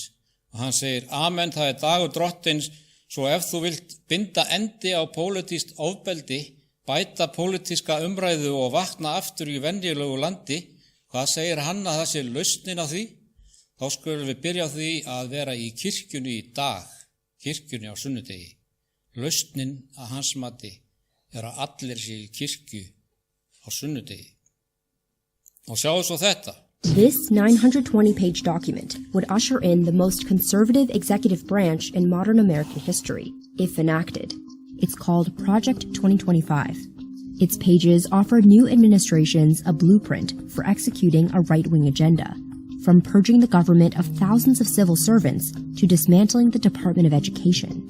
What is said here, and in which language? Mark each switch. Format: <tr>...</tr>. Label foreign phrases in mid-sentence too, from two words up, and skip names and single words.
<is>Og hann segir, Amen, það er dagur drottins, svo ef þú vilt binda endi á pólitískt ofbeldi, bæta pólitíska umræðu og vakna aftur í venjulegu landi, hvað segir hann að það sé lausnin á því? Þá skulum við byrja á því að vera í kirkjunni í dag. Kirkjunni á sunnudegi. Lausnin að hans mati er að allir séu í kirkju á sunnudegi. Og sjáu svo þetta.</is> <en>This 920-page document would usher in the most conservative executive branch in modern American history, if enacted. It's called Project 2025. Its pages offer new administrations a blueprint for executing a right-wing agenda, from purging the government of thousands of civil servants to dismantling the Department of Education.</en>